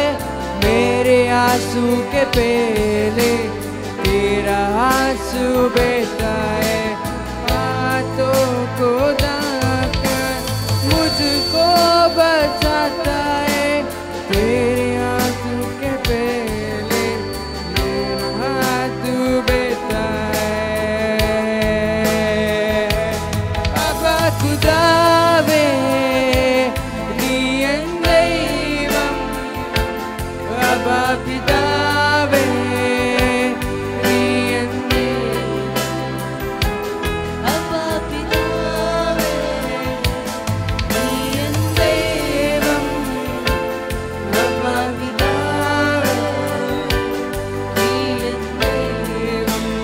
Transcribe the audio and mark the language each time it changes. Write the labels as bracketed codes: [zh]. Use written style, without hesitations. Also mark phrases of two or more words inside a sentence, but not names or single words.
[hi] मेरे आंसू के पहले तेरा आंसू बहता है हाथों को दाकर मुझको बचाता है तेरे आंसू के पहले मेरा हाथ बहता है [ml] ഖുദാവേ നീ എൻ ദൈവം അബ്ബാ പിതാവേ നീ എൻ അബ്ബാ പിതാവേ നീ എൻ ദൈവം അബ്ബാ പിതാവേ നീ എൻ ദൈവം